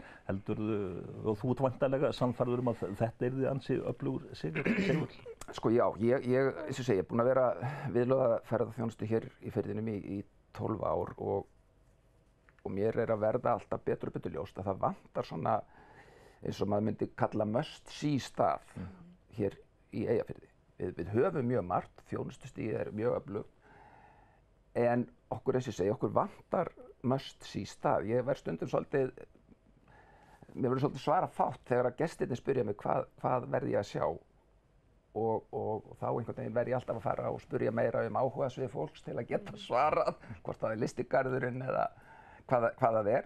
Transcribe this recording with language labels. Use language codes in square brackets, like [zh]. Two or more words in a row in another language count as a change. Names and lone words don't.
[is] Heldurðu, og þú ert væntanlega sannfærður að þetta yrði ansi öflugur sigur? Já, ég eins og segi, ég er búinn að vera viðlögða ferðaþjónustu hér í firðinum í 12 ár og mér er að verða alltaf betur og betur ljóst að það vantar svona eins og maður myndi kalla [en] must see [is] stað hér í Eyjafirði. Við höfum mjög margt, þjónustustigið er mjög öflugt, en okkur, eins og ég segi, okkur vantar [en] must see [is] stað. Ég verð stundum svolítið, mér verður svolítið svara fátt þegar að gestirnir spyrja mig hvað verð ég að sjá og þá einhvern veginn verð ég alltaf að fara og spyrja meira áhugasvið fólks til að geta svarað, hvort það er listigarðurinn eða hvað það er.